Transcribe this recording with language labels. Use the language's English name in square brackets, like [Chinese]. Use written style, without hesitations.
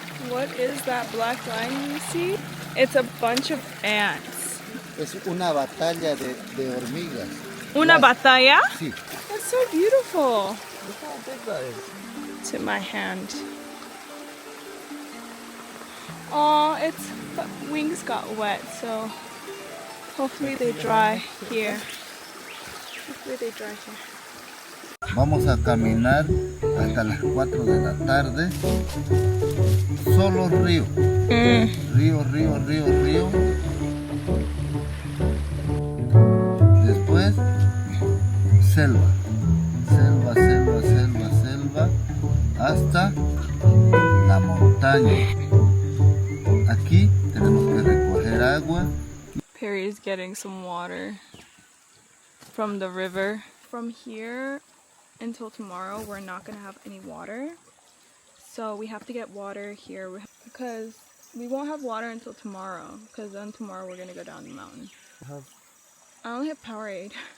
[English] What is that black line you see? It's a bunch of ants. [Spanish] Es una batalla de hormigas. Una batalla? Sí. [English] That's so beautiful. Look how big that is. To my hand. Oh, its wings got wet, so hopefully they dry here. Hopefully they dry here. [Spanish] Vamos a caminar hasta las 4 de la tarde. Solo río. Río, río, río, río. Después, selva. Selva, selva, selva, selva. Hasta la montaña. Aquí tenemos que recoger agua. [English] Perry is getting some water from the river. From here until tomorrow, we're not gonna have any water. So we have to get water here because we won't have water until tomorrow. Because then tomorrow we're gonna go down the mountain. I only have Powerade.